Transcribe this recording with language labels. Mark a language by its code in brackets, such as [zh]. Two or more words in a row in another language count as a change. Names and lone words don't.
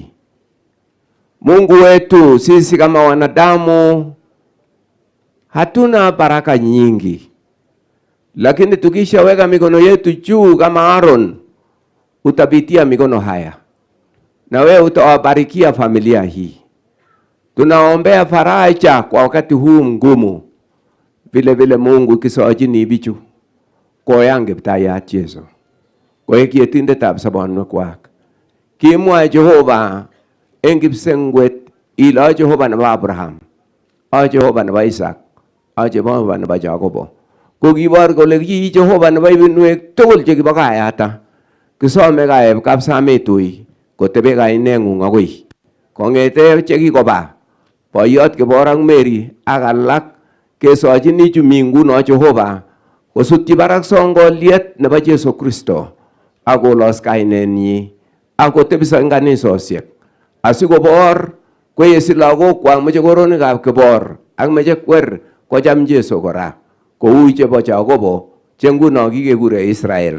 [sw] Mungu wetu, sisi kama wanadamu hatuna baraka nyingi. Lakini tukishaweka mikono yetu juu kama Aaron, utapitia mikono haya. Na wewe utawabarikia familia hii. Tunaombea faraja kwa wakati huu mgumu. Vile vile [kln] Mungu kisojini bichu. Koyange bitaya Yesu. Koyeki etinde tab sabonwe kwak. Kimwa Jehova engipsengwet ila Jehova na Abraham. Jehova na Isaac. Jehova na Jacob. Kokibor kole ki Jehova na ibinwek tugul chekibakayata. Kisome kaeb kapsametui kotebe kainengung agoi. Kongete chekikoba boyot Kibor ak Mary ak alak kesojini chuminguno Jehova kosutyi barak songoliet nebo Jesu Kristo akolos kainenyi akotebisa eng kanisosiek asikobor kweyesi lagokwak meche koronikab Kibor ak meche kwer kocham Jesu kora kou chebo Jacobo chenguno kikekure Israel.